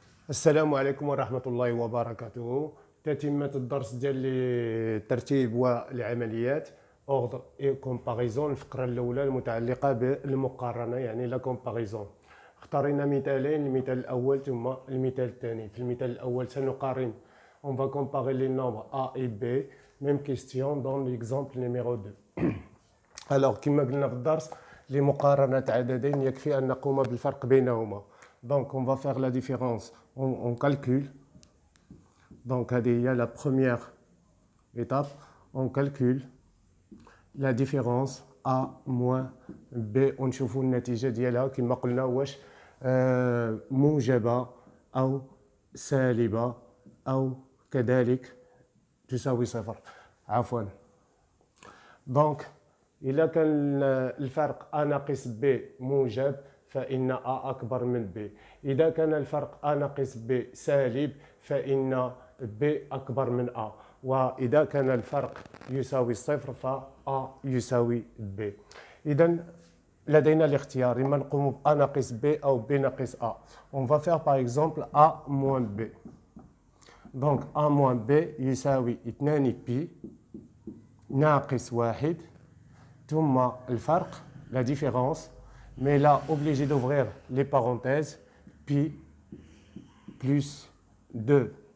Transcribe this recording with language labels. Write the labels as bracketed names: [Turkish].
[Arabic] السلام عليكم ورحمة الله وبركاته. تتمة الدرس ديال الترتيب والعمليات اوردر اي كومباريزون. الفقرة الأولى المتعلقة بالمقارنة يعني لا كومباريزون. اختارينا مثالين، المثال الأول ثم المثال الثاني. في المثال الأول سنقارن [French] on va comparer les nombres A et B. Même question dans l'exemple numéro 2. [Arabic] Alors كما قلنا في الدرس لمقارنة عددين يكفي أن نقوم بالفرق بينهما. [French] Donc on va faire la différence, on calcule. Donc il y a la première étape, on calcule la différence A moins B. [Arabic] ونشوفوا النتيجة ديالها كما قلنا واش موجبة أو سالبة أو كذلك تساوي صفر. عفوا. Donc إذا كان الفرق A ناقص B موجب فإن A أكبر من B. إذا كان الفرق A ناقص B سالب فإن B أكبر من A. وإذا كان الفرق يساوي صفر فA يساوي B. إذا لدينا الاختيار، إما نقوم ب A ناقص B أو B ناقص A. [French] On va faire par exemple A moins B. Donc A moins B [Arabic] يساوي 2 بي ناقص 1 ثم الفرق [French] la différence. Mais là, obligé d'ouvrir les parenthèses, pi plus 2.